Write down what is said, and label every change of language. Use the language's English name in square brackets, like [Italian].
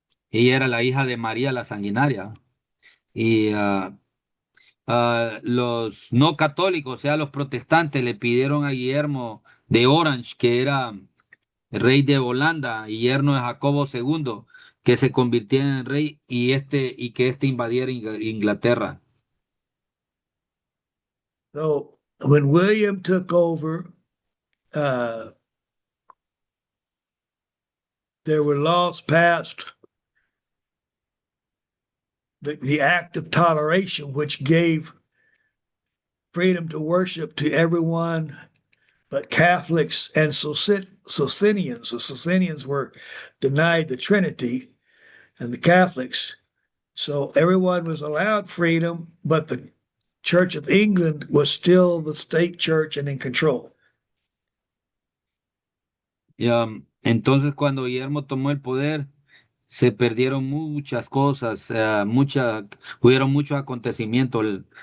[Spanish] Ella era la hija de María la Sanguinaria. Y los no católicos, o sea, los protestantes, le pidieron a Guillermo de Orange, que era rey de Holanda y yerno de Jacobo II, que se convirtiera en rey y que este invadiera Inglaterra. [English] So when William took over, there were laws passed, the Act of Toleration, which gave freedom to worship to everyone but Catholics and Socinians. The Socinians were denied the Trinity, and the Catholics. So everyone was allowed freedom, but the Church of England was still the state church and in control. [Spanish] Y, entonces, cuando Guillermo tomó el poder, se perdieron muchas cosas, hubieron muchos acontecimientos.